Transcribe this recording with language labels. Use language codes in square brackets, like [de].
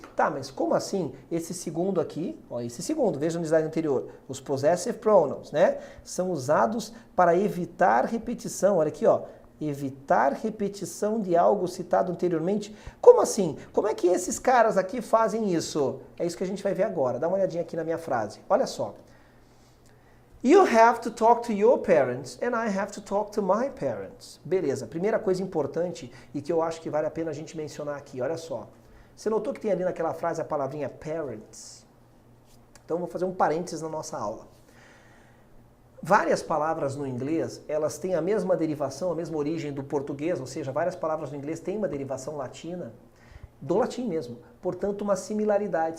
[pt] Tá, mas como assim esse segundo aqui, ó, esse segundo, veja no slide anterior, os possessive pronouns, né? São usados para evitar repetição, olha aqui, ó. Evitar repetição de algo citado anteriormente. Como assim? Como é que esses caras aqui fazem isso? É isso que a gente vai ver agora. Dá uma olhadinha aqui na minha frase. Olha só. [en] You have to talk to your parents and I have to talk to my parents. [pt] Beleza, primeira coisa importante e que eu acho que vale a pena a gente mencionar aqui, olha só. Você notou que tem ali naquela frase a palavrinha parents? Então vou fazer um parênteses na nossa aula. Várias palavras no inglês, elas têm a mesma derivação, a mesma origem do português, ou seja, várias palavras no inglês têm uma derivação latina, do latim mesmo, portanto uma similaridade.